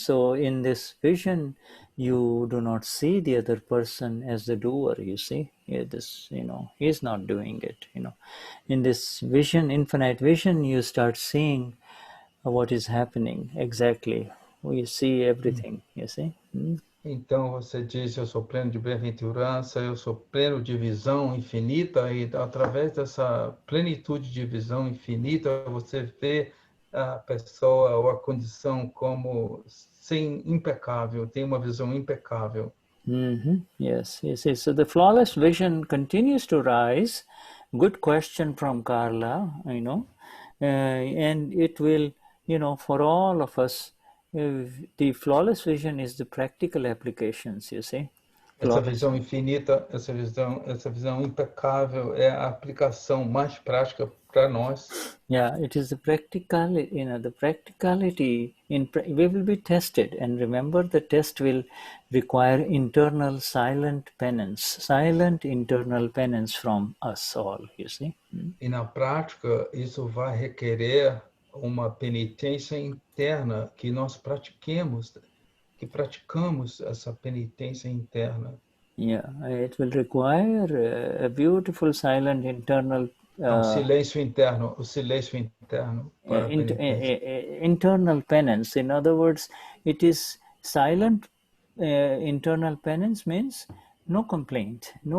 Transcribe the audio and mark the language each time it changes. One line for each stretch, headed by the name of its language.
English: So in this vision, you do not see the other person as the doer. You see, he's not doing it. In this vision, infinite vision, you start seeing what is happening exactly. We see everything, you see.
Portuguese: Então você diz, eu sou pleno de bem-aventurança, eu sou pleno de visão infinita, e através dessa plenitude de visão infinita, você vê a pessoa ou a condição como impecável, tem uma visão impecável.
English: Yes. So the flawless vision continues to rise. Good question from Carla, and it will, for all of us, the flawless vision is the practical applications, you see.
Portuguese: Essa visão infinita, essa visão impecável é a aplicação mais prática para nós.
English: Yeah, it is the practicality, the practicality. We will be tested, and remember, the test will require internal silent internal penance from us all, you see.
Portuguese: E na prática, isso vai requerer uma penitência interna que nós pratiquemos, que praticamos essa penitência interna.
English: Yeah, it will require a beautiful silent internal
Portuguese: o silêncio interno para
English: internal penance. In other words, it is silent internal penance means no complaint.